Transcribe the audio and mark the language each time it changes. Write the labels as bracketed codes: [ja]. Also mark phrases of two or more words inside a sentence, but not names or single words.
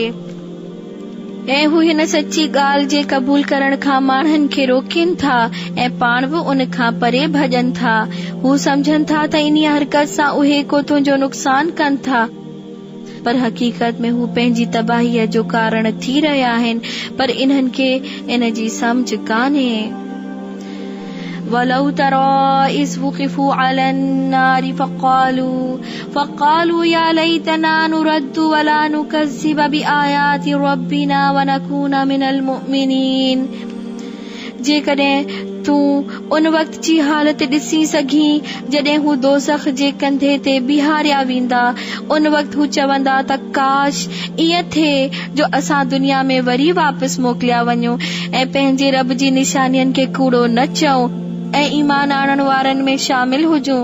[sd] ऐं हू हिन सची ॻाल्हि जे क़बूल करण खां माण्हुनि खे रोकनि था ऐं पाण बि उन खां परे भॼनि था। हू समझनि था त इन हरकत सां उहे को तुंहिंजो नुक़सान कनि था, पर हक़ीक़त में हू पंहिंजी तबाहीअ जो कारण थी रहिया आहिनि, पर इन्हनि खे इन जी समझ कान्हे। [ar] ولو ترى إذ وقفوا على النار فقالوا يا ليتنا نرد ولا نكذب بآيات ربنا ونكون من المؤمنين. [sd] जेकॾहिं तूं उन वक़्त जी हालत ॾिसी सघीं जॾहिं हू दोज़ख जे कंधे ते बीहारिया वेंदा, उन वक़्तु हू चवंदा त काश ईअं थिए जो असां दुनिया में वरी वापसि मोकिलिया वञूं ऐं पंहिंजे रब जी निशानियुनि खे कूड़ो न चऊं ऐं ईमान आणण वारनि में शामिल हुजूं।